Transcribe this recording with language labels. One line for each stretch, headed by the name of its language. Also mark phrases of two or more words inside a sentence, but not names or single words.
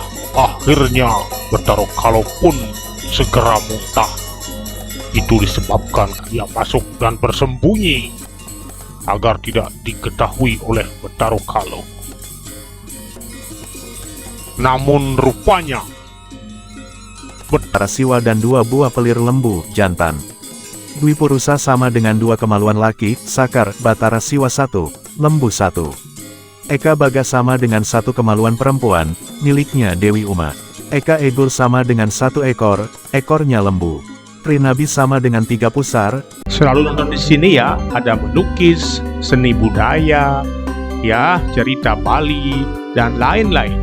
Indonesian: Akhirnya Betara Kala pun segera muntah. Itu disebabkan ia masuk dan bersembunyi agar tidak diketahui oleh Betara Kala. Namun rupanya Betara Siwa dan 2 buah pelir lembu jantan. Dwi Purusa sama dengan 2 kemaluan laki, Sakar, Batara Siwa 1, lembu 1. Eka Baga sama dengan 1 kemaluan perempuan, miliknya Dewi Uma. Eka Egul sama dengan 1 ekor, ekornya lembu. Trinabi sama dengan 3 pusar. selalu nonton di sini ya, ada melukis, seni budaya, ya, cerita Bali, dan lain-lain.